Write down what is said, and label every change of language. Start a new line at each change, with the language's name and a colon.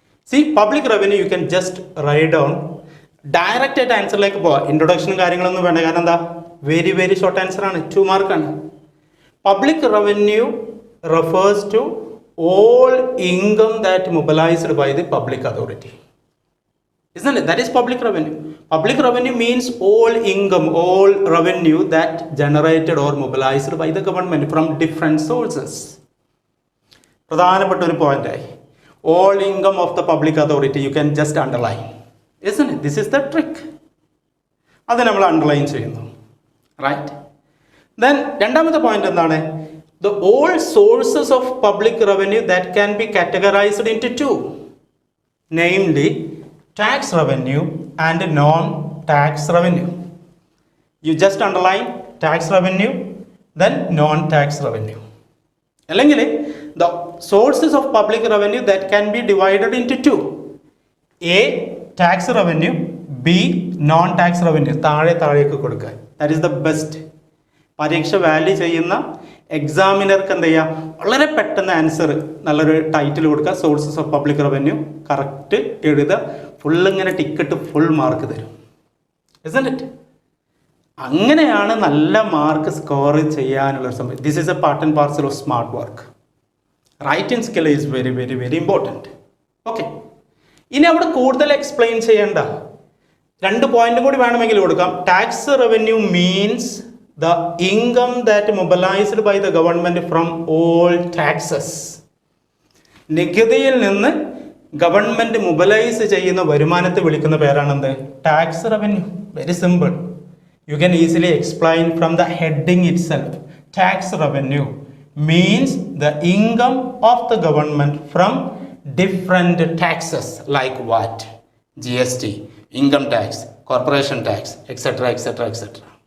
English: C public revenue you can just write down,
Malayalam: direct ആയിട്ട് ആൻസറിലേക്ക് പോവാം. ഇൻട്രൊഡക്ഷനും കാര്യങ്ങളൊന്നും വേണ്ട. കാരണം എന്താ, വെരി ഷോർട്ട് ആൻസർ ആണ്, 2 മാർക്കാണ്.
English: Public revenue refers to all income that mobilised by the public authority. Isn't it? That is public revenue. Public revenue means all income, all revenue that generated or mobilized by the government from different sources.
Malayalam: പ്രധാനപ്പെട്ട ഒരു പോയിന്റായി
English: all income of the public authority you can just underline. Isn't it? This is the trick.
Malayalam: അത് നമ്മൾ underline ചെയ്യുന്നു, right? Then രണ്ടാമത്തെ point എന്താണ്?
English: The all sources of public revenue that can be categorized into 2, namely tax revenue and non-tax revenue. You just underline tax revenue, then non-tax revenue. അല്ലെങ്കിൽ the sources of public revenue that can be divided into 2, A tax revenue, B non-tax revenue.
Malayalam: താഴേക്ക് കൊടുക്കുക.
English: That is the best.
Malayalam: പരീക്ഷ value ചെയ്യുന്ന എക്സാമിനർക്ക് എന്ത് ചെയ്യുക, വളരെ പെട്ടെന്ന് answer നല്ലൊരു ടൈറ്റിൽ കൊടുക്കുക, sources of public revenue, correct എഴുതുക, ഫുള്ളിങ്ങനെ ടിക്കറ്റ് ഫുൾ മാർക്ക് തരും.
English: Isn't it?
Malayalam: അങ്ങനെയാണ് നല്ല മാർക്ക് സ്കോർ ചെയ്യാനുള്ളൊരു സമയം.
English: This is a part and parcel of smart work. Writing skill is very important.
Malayalam: Okay, ഇനി അവിടെ കൂടുതൽ എക്സ്പ്ലെയിൻ ചെയ്യേണ്ട 2 പോയിന്റും കൂടി വേണമെങ്കിൽ കൊടുക്കാം.
English: Tax revenue means the income that mobilized by the government from all taxes.
Malayalam: നികുതിയിൽ നിന്ന് ഗവൺമെൻറ് മൊബിലൈസ് ചെയ്യുന്ന വരുമാനത്തെ വിളിക്കുന്ന പേരാണെന്ത്? Tax revenue.
English: Very simple. You can easily explain from the heading itself. Tax revenue means the income of the government from different taxes like VAT, GST, income tax, corporation tax, etcetera etcetera etcetera.